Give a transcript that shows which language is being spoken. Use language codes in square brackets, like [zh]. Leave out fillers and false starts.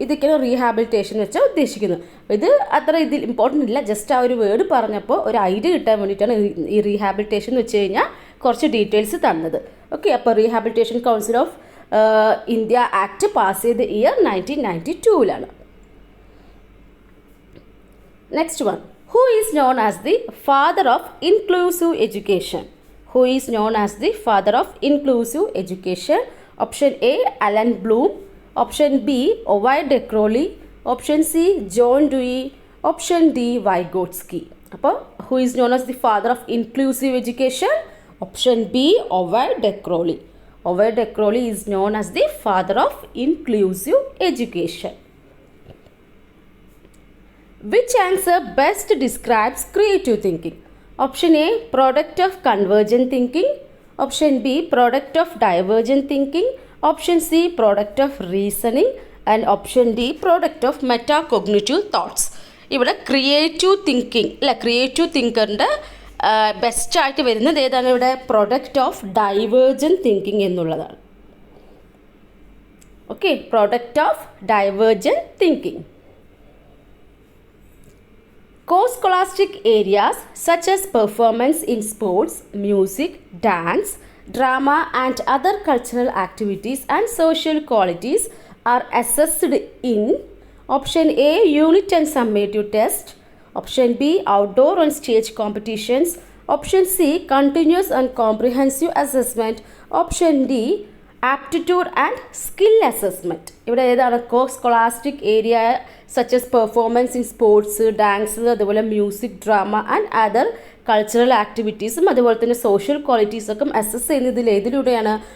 [ml] ഇതൊക്കെയാണ് റീഹാബിലിറ്റേഷൻ എന്ന് വെച്ചാൽ ഉദ്ദേശിക്കുന്നത്. ഇത് അത്ര ഇതിൽ ഇമ്പോർട്ടൻ്റ് ഇല്ല, ജസ്റ്റ് ആ ഒരു വേർഡ് പറഞ്ഞപ്പോൾ ഒരു ഐഡിയ കിട്ടാൻ വേണ്ടിയിട്ടാണ് ഈ റീഹാബിലിറ്റേഷൻ എന്ന് വെച്ച് കഴിഞ്ഞാൽ കുറച്ച് ഡീറ്റെയിൽസ് തന്നത്. ഓക്കെ, അപ്പോൾ rehabilitation council of India act pass ചെയ്ത year 1992. [en] Next one, who is known as the father of inclusive education? Who is known as the father of inclusive education? Option A, Alan Bloom. Option B, Ovid de Crowley. Option C, John Dewey. Option D, Vygotsky. അപ്പോൾ who is known as the father of inclusive education? Option B, Ovid de Crowley. Ovid de Crowley is known as the father of inclusive education. Which answer best describes creative thinking? Option A, product of convergent thinking. Option B, product of divergent thinking. Option C, product of reasoning. And option D, product of metacognitive thoughts. [ml] ഇവിടെ creative thinking അല്ല, creative തിങ്കറിൻ്റെ ബെസ്റ്റായിട്ട് വരുന്നത് ഏതാണ്? ഇവിടെ [en] product of divergent thinking [ml] എന്നുള്ളതാണ്. [en] Okay, product of divergent thinking. Co-scholastic areas such as performance in sports, music, dance, drama and other cultural activities and social qualities are assessed in option A, unit and summative test. Option B, outdoor and stage competitions. Option C, continuous and comprehensive assessment. Option D, aptitude and skill assessment. [ml] ഇവിടെ ഏതാണ്? [en] scholastic area such as performance in sports, dance, അതുപോലെ music, drama and other cultural ആക്ടിവിറ്റീസും [ml] അതുപോലെ തന്നെ [en] social ക്വാളിറ്റീസൊക്കെ assess [ml] ചെയ്യുന്നതിൽ ഏതിലൂടെയാണ്?